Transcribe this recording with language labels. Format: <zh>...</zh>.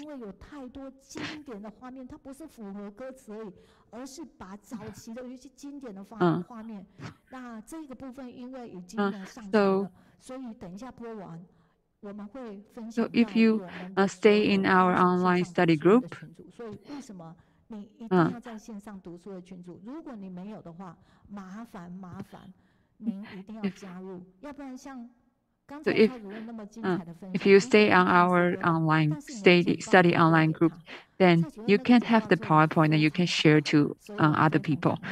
<zh>因为有太多经典的画面，它不是符合歌词而已，而是把早期的有一些经典的画面。那这个部分因为已经上传了，所以等一下播完，我们会分享。</zh> <en>So if you stay in our online study group,</en> <zh>所以为什么你一定要在线上读书的群组？如果你没有的话，麻烦您一定要加入，要不然像。</zh> <en>So if you stay on our online study online group, then you can have the PowerPoint and you can share to other people.</en>